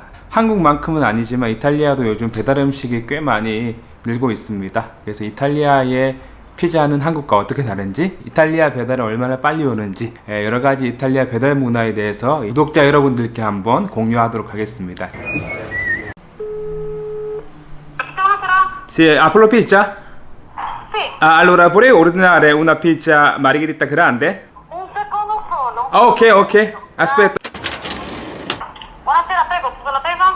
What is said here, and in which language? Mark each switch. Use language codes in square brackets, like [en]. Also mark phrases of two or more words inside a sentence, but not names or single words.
[ko] 한국만큼은 아니지만 이탈리아도 요즘 배달 음식이 꽤 많이 늘고 있습니다. 그래서 이탈리아의 피자는 한국과 어떻게 다른지, 이탈리아 배달은 얼마나 빨리 오는지, 여러 가지 이탈리아 배달 문화에 대해서 구독자 여러분들께 한번 공유하도록 하겠습니다. [it] Sì, Apollo Pizza? Ah, allora vorrei ordinare una pizza margherita grande? Un secondo solo. Ah, ok, ok, aspetta. Buonasera, prego, scusa l'attesa?